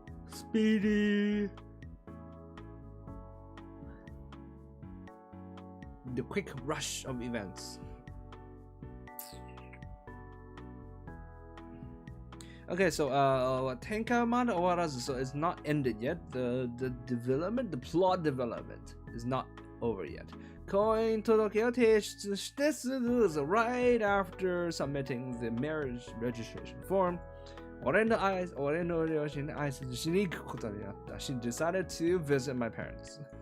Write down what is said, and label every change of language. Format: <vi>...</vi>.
<en>スピーディー The quick rush of events Okay, so Tenkamada Owarazu, so it's not ended yet. The development, the plot development is not over yet.</en> <ja>婚姻届を提出してすぐ</ja> <en>so right after submitting the marriage registration form,</en> <ja>俺の両親に挨拶しに行くことになった。</ja> <en>She decided to visit my parents.</en>